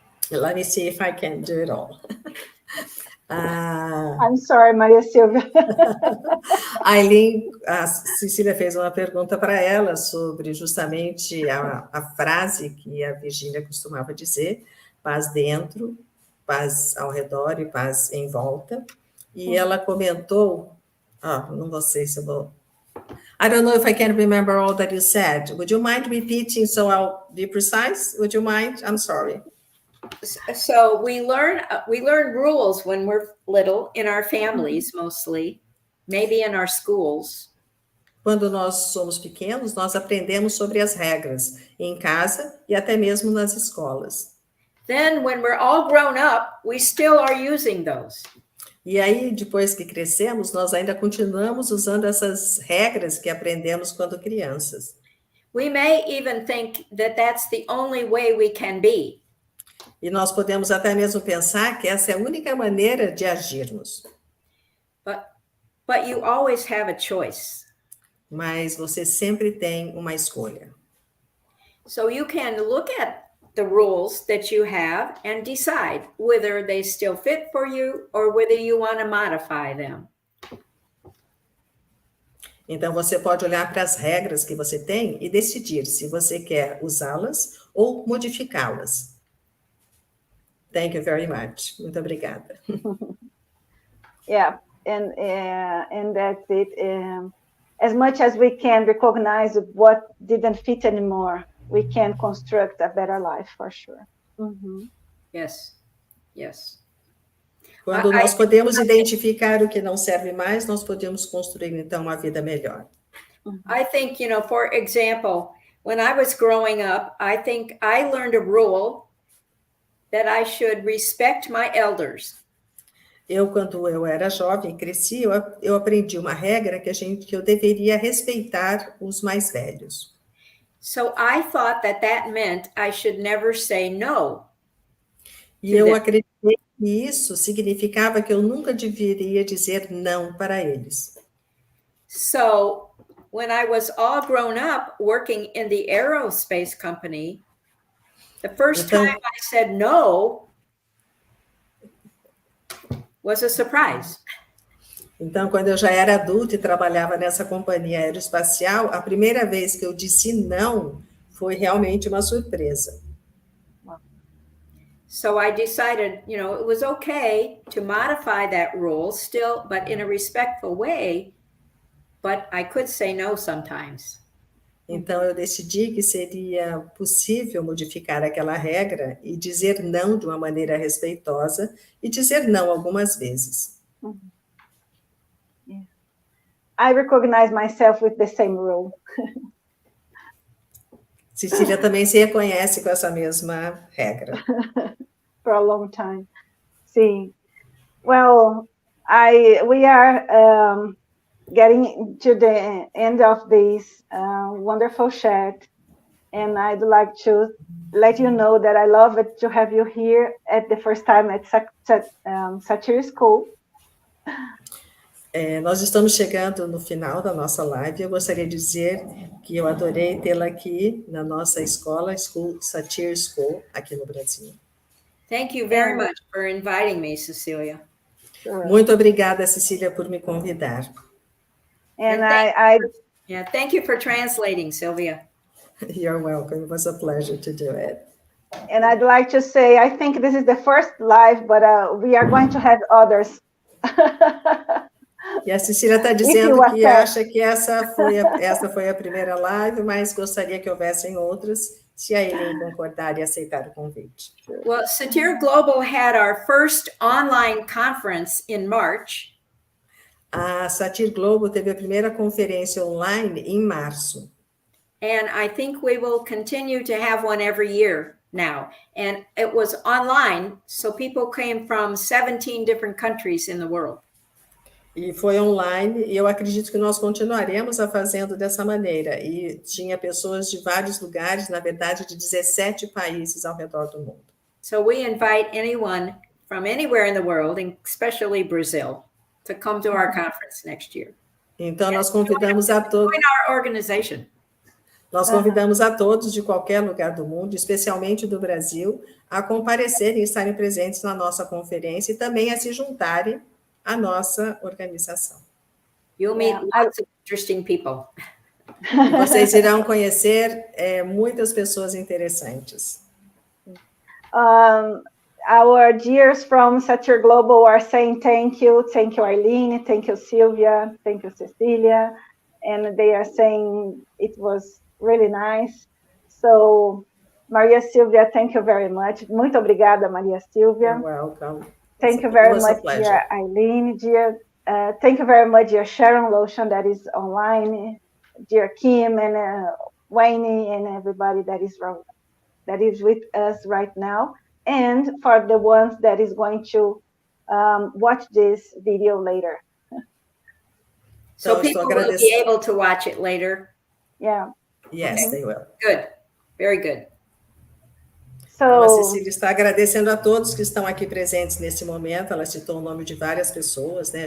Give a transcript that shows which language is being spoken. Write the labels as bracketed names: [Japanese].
[English] Let me see if I can do it all. I'm sorry, Maria Silvia. [Portuguese] Eileen, a Cecília fez uma pergunta para ela sobre justamente a frase que a Virginia costumava dizer, paz dentro, paz ao redor e paz em volta. E ela comentou, não vou sei se eu vou... [English] I don't know if I can remember all that you said. Would you mind repeating so I'll be precise? Would you mind? I'm sorry. So we learn rules when we're little in our families mostly, maybe in our schools. [Portuguese] Quando nós somos pequenos, nós aprendemos sobre as regras em casa e até mesmo nas escolas. [English] Then when we're all grown up, we still are using those. [Portuguese] E aí, depois que crescemos, nós ainda continuamos usando essas regras que aprendemos quando crianças. [English] We may even think that that's the only way we can be. [Portuguese] E nós podemos até mesmo pensar que essa é a única maneira de agirmos. [English] But you always have a choice. [Portuguese] Mas você sempre tem uma escolha. [English] So you can look at the rules that you have and decide whether they still fit for you or whether you want to modify them. [Portuguese] Então você pode olhar para as regras que você tem e decidir se você quer usá-las ou modificá-las. [English] Thank you very much. [Portuguese] Muito obrigada. [English] Yeah, and that's it. As much as we can recognize what didn't fit anymore, we can construct a better life for sure. Yes, yes. [Portuguese] Quando nós podemos identificar o que não serve mais, nós podemos construir, então, uma vida melhor. [English] I think, for example, when I was growing up, I think I learned a rule that I should respect my elders. [Portuguese] Quando eu era jovem, cresci, eu aprendi uma regra que eu deveria respeitar os mais velhos. [English] So I thought that meant I should never say no. [Portuguese] E eu acreditei que isso significava que eu nunca deveria dizer não para eles. [English] So when I was all grown up working in the aerospace company, the first time I said no was a surprise. [Portuguese] Então, quando eu já era adulta e trabalhava nessa companhia aeroespacial, a primeira vez que eu disse não foi realmente uma surpresa. [English] So I decided, it was okay to modify that rule still, but in a respectful way, but I could say no sometimes. [Portuguese] Então, eu decidi que seria possível modificar aquela regra e dizer não de uma maneira respeitosa e dizer não algumas vezes. [English] I recognize myself with the same rule. [Portuguese] Cecília também se reconhece com essa mesma regra. [English] For a long time. [Portuguese] Sim. [English] Well, we are getting to the end of this wonderful chat, and I'd like to let you know that I love it to have you here at the first time at Satir School. [Portuguese] Nós estamos chegando no final da nossa live. Eu gostaria de dizer que eu adorei tê-la aqui na nossa escola, Satir School, aqui no Brasil. [English] Thank you very much for inviting me, Cecilia. Sure. [Portuguese] Muito obrigada, Cecília, por me convidar. [English] And thank you for translating, Sylvia. You're welcome. It was a pleasure to do it. And I'd like to say, I think this is the first live, but we are going to have others. [Portuguese] E a Cecília está dizendo que acha que essa foi a primeira live, mas gostaria que houvessem outras, se a Eillen concordar e aceitar o convite. [English] Well, Satir Global had our first online conference in March. [Portuguese] A Satir Global teve a primeira conferência online em março. [English] And I think we will continue to have one every year now. And it was online, so people came from 17 different countries in the world. [Portuguese] E foi online, e eu acredito que nós continuaremos a fazendo dessa maneira. E tinha pessoas de vários lugares, na verdade, de 17 países ao redor do mundo. [English] So we invite anyone from anywhere in the world, especially Brazil, to come to our conference next year. [Portuguese] Então, nós convidamos a todos. [English] Join our organization. [Portuguese] Nós convidamos a todos de qualquer lugar do mundo, especialmente do Brasil, a comparecerem e estarem presentes na nossa conferência e também a se juntarem à nossa organização. [English] You'll meet lots of interesting people. [Portuguese] Vocês irão conhecer muitas pessoas interessantes. [English] Our dears from Satir Global are saying thank you Eileen, thank you Sylvia, thank you Cecilia, and they are saying it was really nice. So, Maria Silvia, thank you very much. [Portuguese] Muito obrigada, Maria Silvia. [English] You're welcome. Thank you very much, dear Eileen, dear. Thank you very much, dear Sharon Lotion, that is online, dear Kim and Wayne and everybody that is with us right now, and for the ones that is going to watch this video later. So people will be able to watch it later? Yeah. Yes, okay. They will. Good. Very good. [Portuguese] Então, a Cecília está agradecendo a todos que estão aqui presentes nesse momento. Ela citou o nome de várias pessoas, né?